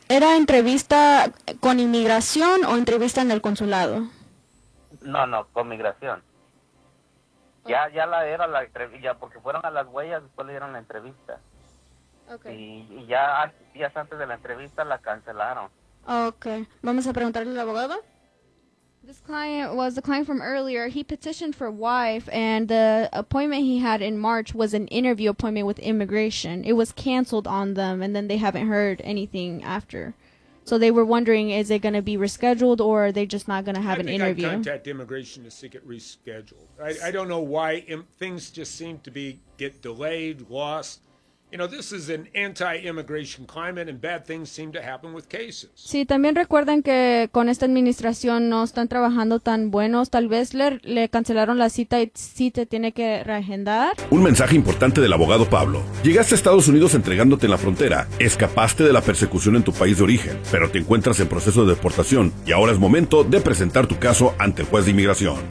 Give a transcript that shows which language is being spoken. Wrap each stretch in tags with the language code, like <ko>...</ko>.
<es>¿Era entrevista con inmigración o entrevista en el consulado? No, con migración. Okay. Ya la era la entrevista, porque fueron a las huellas, después le dieron la entrevista. Okay. Y ya días antes de la entrevista la cancelaron. Okay, vamos a preguntarle al abogado.</es> <en>This client was the client from earlier. He petitioned for wife, and the appointment he had in March was an interview appointment with immigration. It was canceled on them, and then they haven't heard anything after. So they were wondering, is it going to be rescheduled, or are they just not going to have an interview? I think I contacted immigration to seek it rescheduled. I don't know why things just seem to get delayed, lost. You know, this is an anti-immigration climate, and bad things seem to happen with cases.</en> <es>Sí, también recuerden que con esta administración no están trabajando tan buenos. Tal vez le cancelaron la cita y sí te tiene que reagendar. Un mensaje importante del abogado Pablo. Llegaste a Estados Unidos entregándote en la frontera, escapaste de la persecución en tu país de origen, pero te encuentras en proceso de deportación y ahora es momento de presentar tu caso ante el juez de inmigración.</es>